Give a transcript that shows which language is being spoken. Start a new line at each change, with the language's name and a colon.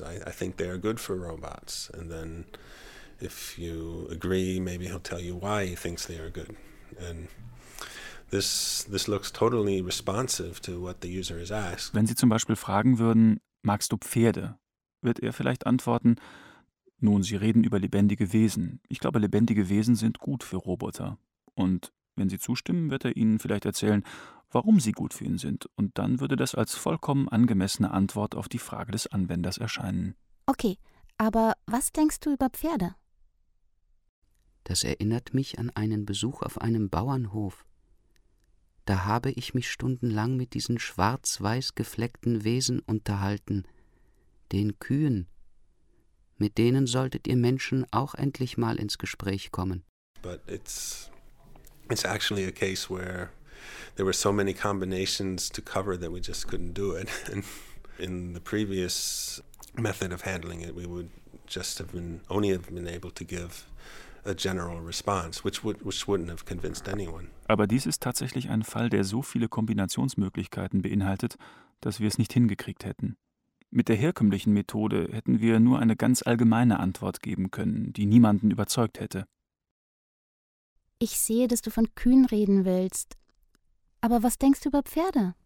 English: I think they are good for robots. And then if you agree, maybe he'll tell you why he thinks they are good. And this looks totally responsive to what the user has asked.
German: Wenn Sie zum Beispiel fragen würden, magst du Pferde? Wird er vielleicht antworten, nun, Sie reden über lebendige Wesen. Ich glaube, lebendige Wesen sind gut für Roboter. Und wenn Sie zustimmen, wird er Ihnen vielleicht erzählen, warum sie gut für ihn sind. Und dann würde das als vollkommen angemessene Antwort auf die Frage des Anwenders erscheinen. Okay, aber was denkst du über Pferde? Das erinnert mich an einen Besuch auf einem Bauernhof. Da habe ich mich stundenlang mit diesen schwarz-weiß gefleckten Wesen unterhalten, den Kühen. Mit denen solltet ihr Menschen auch endlich mal ins Gespräch kommen.
English: But it's actually a case where there were so many combinations to cover that we just couldn't do it. And in the previous method of handling it, we would just have been only have been able to give a general response, which wouldn't have convinced anyone.
German: Aber dies ist tatsächlich ein Fall, der so viele Kombinationsmöglichkeiten beinhaltet, dass wir es nicht hingekriegt hätten. Mit der herkömmlichen Methode hätten wir nur eine ganz allgemeine Antwort geben können, die niemanden überzeugt hätte. Ich sehe, dass du von Kühen reden willst. Aber was denkst du über Pferde?